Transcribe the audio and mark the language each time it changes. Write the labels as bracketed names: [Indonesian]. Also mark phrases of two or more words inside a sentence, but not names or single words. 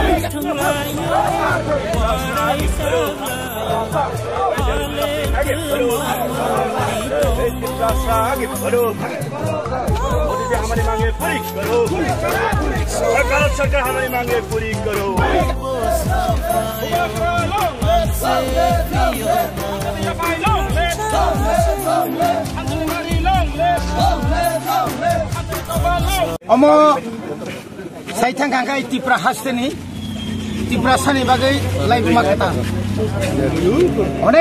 [Hindi] मोदी जी हमारी मांगे पूरी करो और भारत सरकार हमारी मांगे पूरी करो। [Kok Borok] अमो साइथां कांगाय तिप्रा हास्तेनि तिप्रा सानि बागै लाइबुमा खोथा अनेक